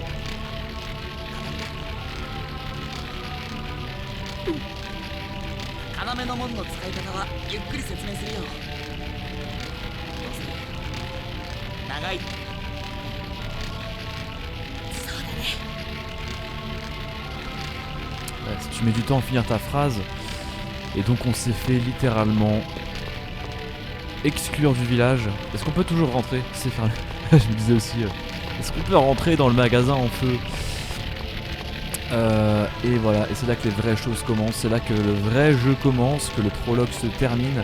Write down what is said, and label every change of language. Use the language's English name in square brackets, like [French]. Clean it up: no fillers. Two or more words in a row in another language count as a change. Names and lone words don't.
[Japanese] 要の門の使い方はゆっくり説明するよ。どうせ長い。そうだね。 [French] Ouais, si tu mets du temps à finir ta phrase, et donc on s'est fait littéralement exclure du village. Est-ce qu'on peut toujours rentrer? C'est faire... Je me disais aussi, est-ce qu'on peut rentrer dans le magasin en feu? Et voilà, et c'est là que les vraies choses commencent, c'est là que le vrai jeu commence, que le prologue se termine.